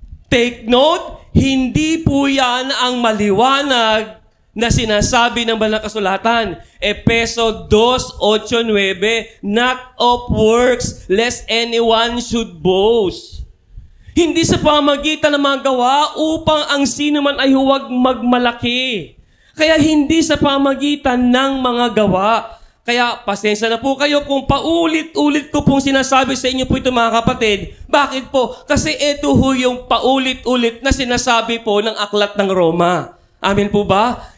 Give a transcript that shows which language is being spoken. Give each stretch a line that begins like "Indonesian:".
English: Take note,
Filipino: hindi po yan ang maliwanag na sinasabi ng banal na kasulatan.
English: Efeso 2:8-9, not of works, lest anyone should boast.
Filipino: Hindi sa pamagitan ng mga gawa upang ang sino man ay huwag magmalaki. Kaya hindi sa pamagitan ng mga gawa. Kaya pasensya na po kayo kung paulit-ulit ko pong sinasabi sa inyo po ito, mga kapatid. Bakit po? Kasi ito ho yung paulit-ulit na sinasabi po ng aklat ng Roma. Amen po ba?